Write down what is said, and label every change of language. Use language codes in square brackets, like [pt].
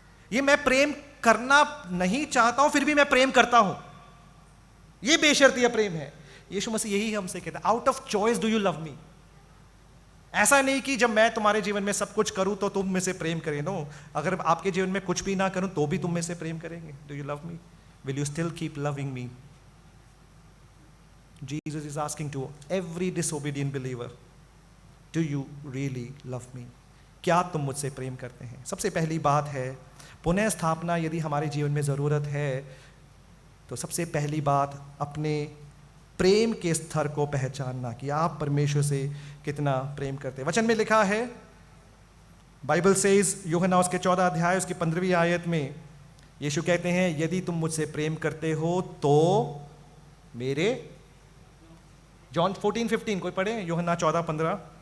[hi] ये मैं प्रेम करना नहीं चाहता हूं, फिर भी मैं प्रेम करता हूं, ये बेशर्तिया प्रेम है। यीशु मसीह यही हमसे कहता है, [en] Out of choice do you love me. [hi] ऐसा नहीं कि जब मैं तुम्हारे जीवन में सब कुछ करूं तो तुम में से प्रेम करें। नो, अगर आपके जीवन में कुछ भी ना करूं तो भी तुम में से प्रेम करेंगे। [en] Do you love me? Will you still keep loving me? Jesus is asking to every disobedient believer, do you really love me? [hi] क्या तुम मुझसे प्रेम करते हैं? सबसे पहली बात है, पुनः स्थापना यदि हमारे जीवन में ज़रूरत है, तो सबसे पहली बात अपने प्रेम के स्तर को पहचानना कि आप परमेश्वर से कितना प्रेम करते हैं। वचन में लिखा है, [en] Bible says, [hi] यूहन्ना उसके 14 अध्याय उसकी 15वीं आयत में यीशु कहते हैं, यदि तुम मुझसे प्रेम करते हो तो मेरे, जॉन 14:15 कोई पढ़े, यूहन्ना 14:15।